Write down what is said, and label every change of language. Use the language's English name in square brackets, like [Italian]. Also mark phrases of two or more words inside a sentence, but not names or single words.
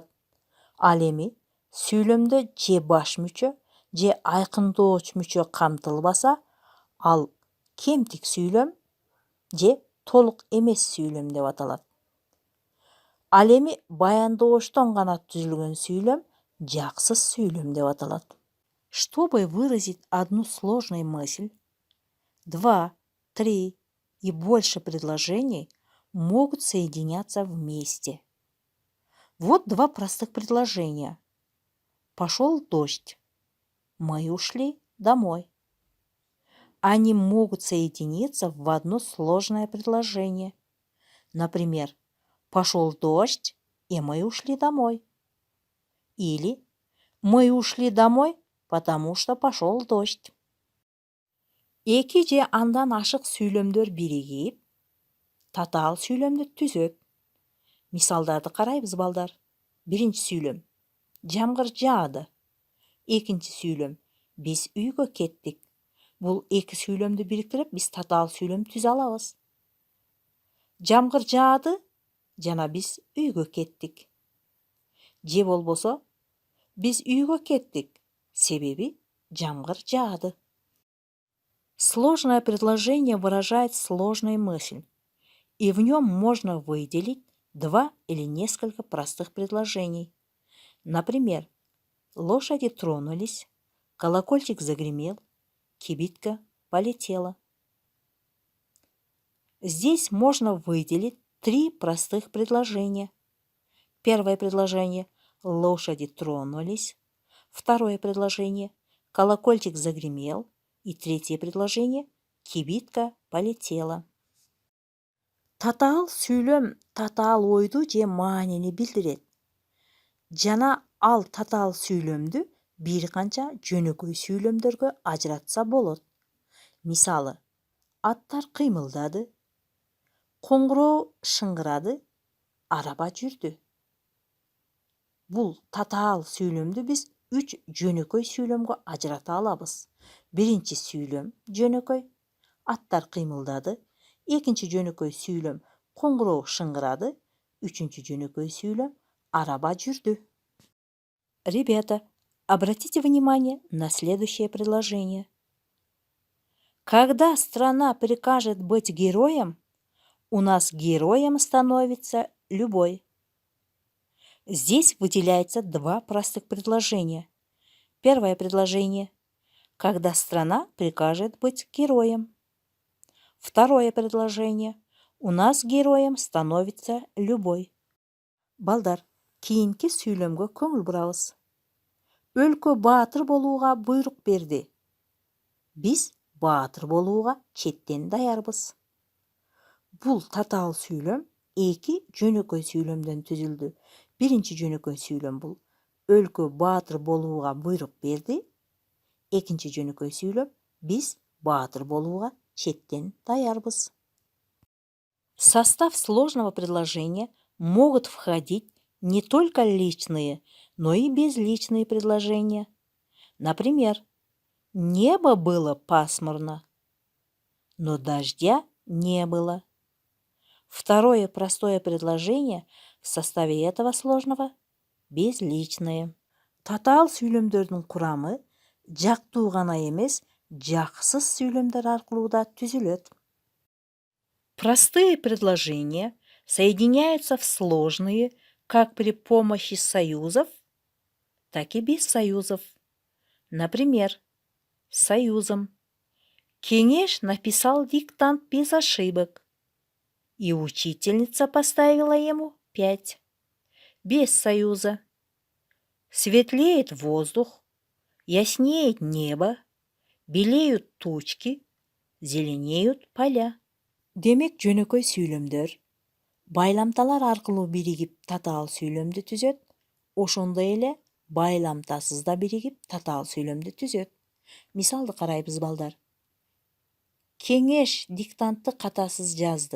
[Kyrgyz] Ал эми сүйлөмдө же баш мүчө, же айкындооч мүчө камтылбаса, ал кемтик сүйлөм же толук эмес сүйлөм деп аталат. Ал эми баяндооштон гана түзүлгөн сүйлөм жаксыз сүйлөм деп аталат. [Russian] Чтобы выразить одну сложную мысль, 2, 3 и больше предложений могут соединяться вместе. Вот 2 простых предложения. Пошел дождь. Мы ушли домой. Они могут соединиться в одно сложное предложение. Например, пошел дождь, и мы ушли домой. Или мы ушли домой, потому что пошел дождь. [Kyrgyz] Эки же андан ашык сүйлөмдөр биригип, татаал сүйлөмдү түзөт. Мисалдарды карайбыз, балдар. Биринчи сүйлөм. Жамгыр жаады. Экинчи сүйлөм. Биз үйгө кеттик. Бул эки сүйлөмдү бириктирип, биз татаал сүйлөм түзө алабыз. Жамгыр жаады жана биз үйгө кеттик. Же болбосо, биз үйгө кеттик, себеби жамгыр жаады. [Russian] Сложное предложение выражает сложную мысль, и в нем можно выделить 2 или несколько простых предложений. Например, лошади тронулись, колокольчик загремел, кибитка полетела. Здесь можно выделить 3 простых предложения. Первое предложение – лошади тронулись. Второе предложение – колокольчик загремел. И третье предложение – кибитка полетела. [Kyrgyz] Татаал сүйлөм татаал ойду же маанини билдирет. Жана ал татаал сүйлөмдү бир канча жөнөкөй сүйлөмдөргө ажыратса болот. Мисалы, аттар кыймылдады, коңгуроо шыңгырады, араба жүрдү. Бул татаал сүйлөмдү биз 3 жөнөкөй сүйлөмгө ажырата алабыз. Биринчи сүйлөм жөнөкөй, аттар кыймылдады. Экинчи жөнөкөй сүйлөм коңгуроо шыңгырады. Үчүнчү жөнөкөй сүйлөм араба жүрдү. [Russian] Ребята, обратите внимание на следующее предложение. Когда страна прикажет быть героем, у нас героем становится любой. Здесь выделяется 2 простых предложения. Первое предложение – когда страна прикажет быть героем. Второе предложение – у нас героем становится любой. [Kyrgyz] Балдар, кийинки сүйлөмгө көңүл бурабыз. Өлкө баатыр болууга буйрук берди. Биз баатыр болууга четтен даярбыз. Бул татаал сүйлөм 2 жөнөкөй сүйлөмдөн түзүлдү. Биринчи жөнөкөй сүйлөм бул өлкө баатыр болууга буйрук берди. Экинчи жөнөкөй сүйлөм биз баатыр болууга четтен даярбыз. [Russian] В состав сложного предложения могут входить не только личные, но и безличные предложения. Например, небо было пасмурно, но дождя не было. Второе простое предложение в составе этого сложного – безличное. [Kyrgyz] Татаал сүйлөмдөрдүн курамы жактуу гана эмес, жаксыз сүйлөмдөр аркылуу да түзүлөт. [Russian] Простые предложения соединяются в сложные как при помощи союзов, так и без союзов. Например, с союзом. Кеңеш написал диктант без ошибок, и учительница поставила ему 5. Без союза. Светлеет воздух, яснеет небо, белеют тучки, зеленеют поля. [Kyrgyz] Демек жөнөкөй сүйлөмдөр байламталар аркылуу биригип татаал сүйлөмдү түзөт. Ошондой эле байламтасыз да биригип татаал сүйлөмдү түзөт. Мисалды карайбыз балдар. Кеңеш диктантты катасыз жазды.